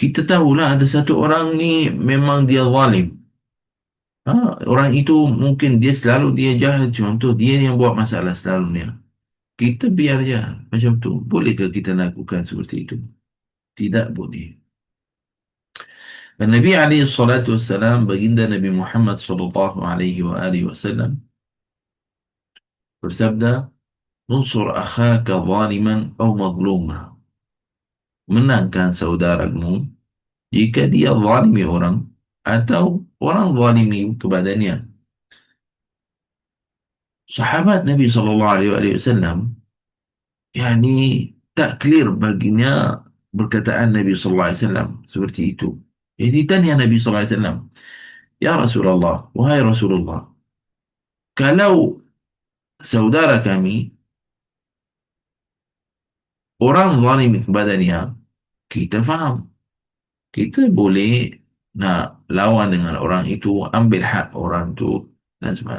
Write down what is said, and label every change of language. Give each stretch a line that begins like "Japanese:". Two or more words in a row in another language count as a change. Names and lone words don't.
Malay: Kita tahulah ada satu orang ni memang dia zalim. Orang itu mungkin dia selalu dia jahat. Contoh dia yang buat masalah selalunya. Kita biar je macam tu. Bolehkah kita lakukan seperti itu? Tidak boleh. Dan Nabi
Arabic: عليه الصلاة والسلام,
Malay: baginda Nabi Muhammad
Arabic: صلى الله عليه وعلى آله وسلم
Malay: bersabda,
Arabic: "انصر أخاك ظالما أو مظلوما."
Malay: Menangkan saudaramu jika dia zalimi orang atau orang zalimi kepadanya. Sahabat Nabi
Arabic: صلى الله عليه وسلم
Malay: yani tak clear baginya perkataan Nabi
Arabic: صلى الله عليه وسلم
Malay: seperti itu. Jadi tanya Nabi
Arabic: صلى الله عليه وسلم, "يا رسول الله,
Malay: wahai Rasulullah, kalau saudara kami orang zalim kepadanya, kita faham, kita boleh nak lawan dengan orang itu, ambil hak orang itu dan sebagainya.